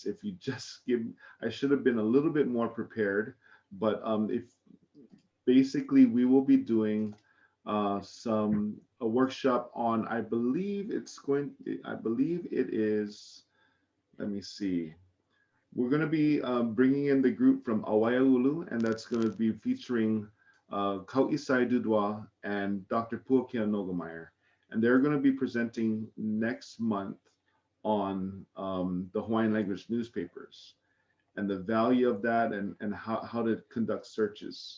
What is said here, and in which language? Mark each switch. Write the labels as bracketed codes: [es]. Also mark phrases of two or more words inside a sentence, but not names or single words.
[en] If you just give, I should have been a little bit more prepared, but basically we will be doing a workshop on, I believe it is, let me see. We're going to be bringing in the group from ʻUluʻulu, and that's going to be featuring Kauʻisai Dudwa and Dr. Puakea Nogameyer. And they're going to be presenting next month on the Hawaiian language newspapers and the value of that and how to conduct searches.